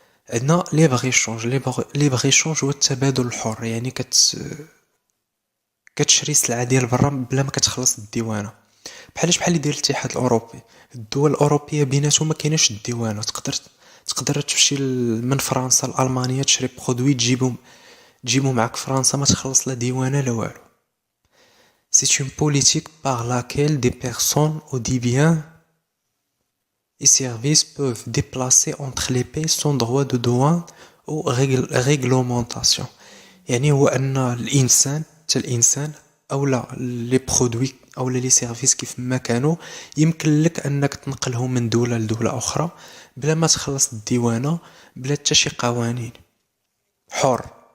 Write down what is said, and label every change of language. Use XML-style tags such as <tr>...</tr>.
<ar>عندنا ليبر ايشونج. ليبر ايشونج هو التبادل الحر، يعني كتشري السلعه ديال برا بلا ما كتخلص الديوانه. بحال اللي داير الاتحاد الاوروبي، الدول الاوروبيه بيناتهم ما كايناش الديوانه. تقدر تمشي من فرنسا لالمانيا تشري برودوي تجيبو معاك فرنسا ما تخلص لا ديوانه لا والو.</ar> <fr>C'est une politique par laquelle des personnes ou des biens et services peuvent déplacer entre les pays sans droit de douane ou réglementation.</fr> <ar>يعني هو أن الإنسان أو لا لي برودوي أو لي سيرفيس كيف ما كانوا يمكن لك أنك تنقلهم من دولة لدولة أخرى بلا ما تخلص الديوانة، بلا حتى شي قوانين، حر.</ar>